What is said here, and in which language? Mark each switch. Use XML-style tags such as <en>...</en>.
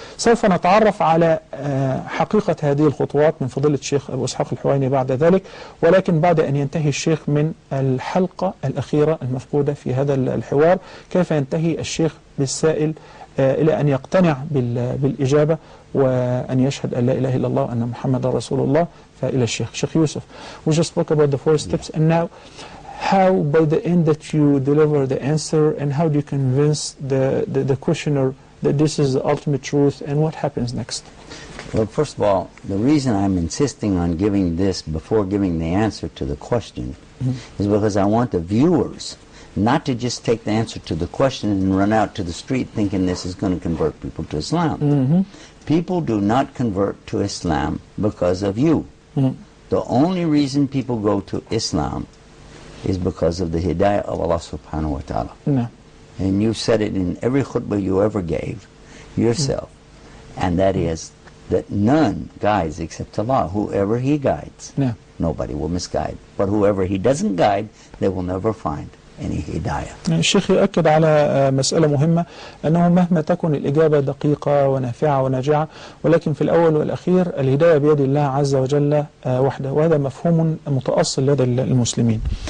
<ar>سوف نتعرف على حقيقة هذه الخطوات من فضيلة الشيخ أبو إسحاق الحوينى بعد ذلك، ولكن بعد أن ينتهي الشيخ من الحلقة الأخيرة المفقودة في هذا الحوار، كيف ينتهي الشيخ بالسائل إلى أن يقتنع بالإجابة وأن يشهد أن لا إله إلا الله وأن محمد رسول الله. فإلى الشيخ يوسف.</ar> <en>We just spoke about the 4 steps, and now how by the end that you deliver the answer, and how do you convince the questioner that this is the ultimate truth, and what happens next? Well, first of all, the reason I'm insisting on giving this before giving the answer to the question is because I want the viewers not to just take the answer to the question and run out to the street thinking this is going to convert people to Islam. People do not convert to Islam because of you. The only reason people go to Islam is because of the hidayah of Allah subhanahu wa ta'ala. And you've said it in every khutbah you ever gave yourself, and that is that none guides except Allah. Whoever He guides, nobody will misguide. But whoever He doesn't guide, they will never find any hidayah.</en> <ar>الشيخ يؤكد على مسألة مهمة، أنه مهما تكن الإجابة دقيقة ونافعة وناجعة، ولكن في الأول والأخير الهداية بيد الله عز وجل وحده، وهذا مفهوم متأصل لدى المسلمين.</ar>